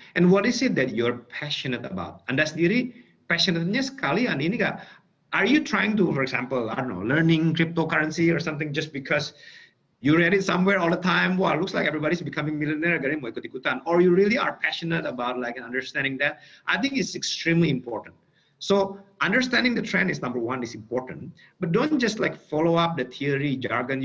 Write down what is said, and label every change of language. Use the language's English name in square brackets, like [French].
[English] And what is it that you're passionate about? [Indonesian] Anda sendiri passionate-nya sekalian ini nggak? [English] Are you trying to, for example, I don't know, learning cryptocurrency or something just because you read it somewhere all the time? Wow, looks like everybody's becoming millionaire, [Indonesian] akhirnya mau ikut-ikutan. [English] Or you really are passionate about like understanding that? I think it's extremely important. So understanding the trend is number one, is important, but don't just like follow up the theory jargon.